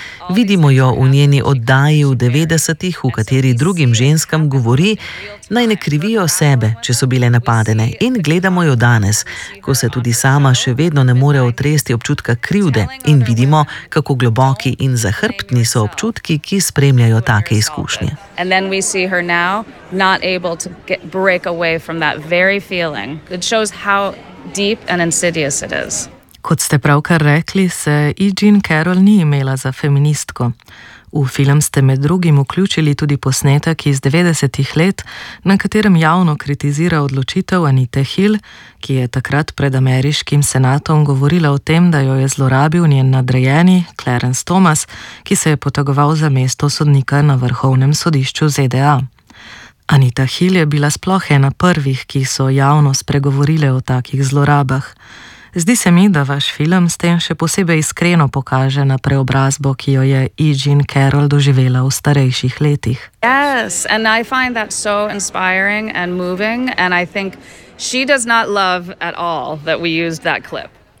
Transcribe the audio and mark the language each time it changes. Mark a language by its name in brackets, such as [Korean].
[Slovenian] Vidimo jo v njeni oddaji v 90-ih, v kateri drugim ženskam govori, naj ne krivijo sebe, če so bile napadene, in gledamo jo danes, ko se tudi sama še vedno ne more otresti občutka krivde in vidimo, kako globoki in zahrbtni so občutki, ki spremljajo take izkušnje. [English] And then we see her now not able to break away from that very feeling. It shows how deep and insidious it is. [Slovenian] Kot ste pravkar rekli, se E. Jean Carroll ni imela za feministko. V film ste med drugim vključili tudi posnetek iz 90-ih let, na katerem javno kritizira odločitev Anite Hill, ki je takrat pred ameriškim senatom govorila o tem, da jo je zlorabil njen nadrejeni Clarence Thomas, ki se je potegoval za mesto sodnika na vrhovnem sodišču ZDA. Anita Hill je bila sploh ena prvih, ki so javno spregovorile o takih zlorabah. Zdi se mi, da vaš film s tem še posebej iskreno pokaže na preobrazbo, ki jo je E. Jean Carroll doživela v starejših letih. [English] Yes, and I find that so inspiring and moving, and I think she does not love at all that we used that clip.